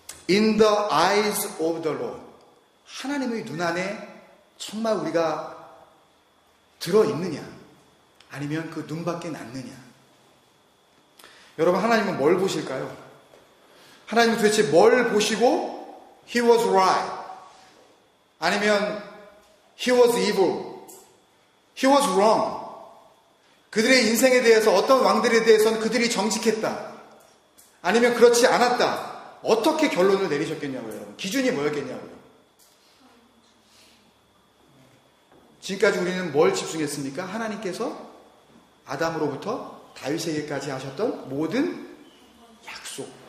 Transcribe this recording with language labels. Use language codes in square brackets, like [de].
[en] In the eyes of the Lord. [ko] 하나님의 눈 안에 정말 우리가 들어있느냐, 아니면 그 눈 밖에 났느냐. 여러분, 하나님은 뭘 보실까요? 하나님은 도대체 뭘 보시고 [en] He was right, [ko] 아니면 [en] He was evil, He was wrong. [ko] 그들의 인생에 대해서, 어떤 왕들에 대해서는 그들이 정직했다, 아니면 그렇지 않았다, 어떻게 결론을 내리셨겠냐고요. 여러분, 기준이 뭐였겠냐고요. 지금까지 우리는 뭘 집중했습니까? 하나님께서 아담으로부터 다윗에게까지 하셨던 모든 약속.